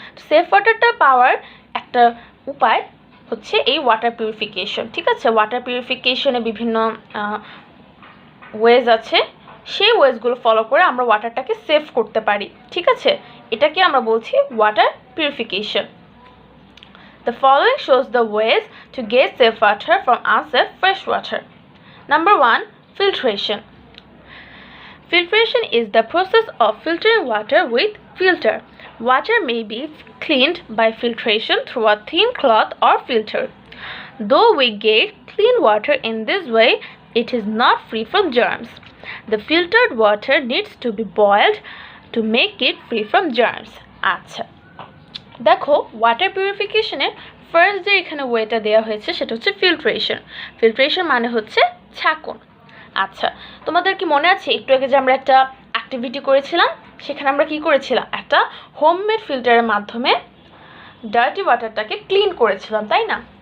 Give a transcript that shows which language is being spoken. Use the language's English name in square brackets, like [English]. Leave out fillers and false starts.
[Bangla] Safe ওয়াটারটা পাওয়ার একটা উপায় হচ্ছে এই ওয়াটার পিউরিফিকেশন, ঠিক আছে। ওয়াটার পিউরিফিকেশনে বিভিন্ন ওয়েজ আছে, সেই ওয়েজগুলো ফলো করে আমরা ওয়াটারটাকে সেভ করতে পারি, ঠিক আছে। এটাকে আমরা বলছি water purification. [English] The following shows the ways to get safe water from unsafe fresh water. Number 1, filtration. Filtration is the process of filtering water with filter. Water may be cleaned by filtration through a thin cloth or filter. Though we get clean water in this way, it is not free from germs. The filtered water needs to be boiled to make it free from germs. [Bangla] আচ্ছা, দেখো water পিউরিফিকেশনে first যে এখানে ওয়েটা দেওয়া হয়েছে সেটা হচ্ছে filtration. Filtration মানে হচ্ছে ছাঁকন। আচ্ছা, তোমাদের কি মনে আছে একটু আগে যে আমরা একটা অ্যাক্টিভিটি করেছিলাম, সেখানে আমরা কি করেছিলাম? একটা হোমমেড ফিল্টারের মাধ্যমে ডার্টি ওয়াটারটাকে ক্লিন করেছিলাম, তাই না?